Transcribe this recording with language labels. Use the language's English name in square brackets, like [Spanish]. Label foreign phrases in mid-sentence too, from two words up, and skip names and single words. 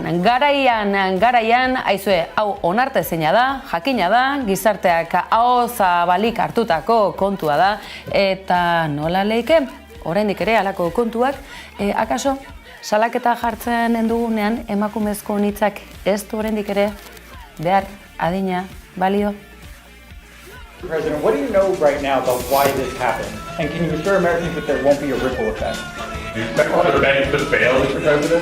[Basque] Garaian, aizue, hau onartezina da, jakina da, gizarteak aho zabalik hartutako kontua da, eta nola leike? Oraindik ere halako kontuak, akaso salaketa jartzen dugunean emakumezko hitzak ez du oraindik ere behar adina balio. [English] President, what do you know right now about why this happened? And can you assure Americans that there won't be a ripple effect? Do you expect all the banks to fail, Mr. President?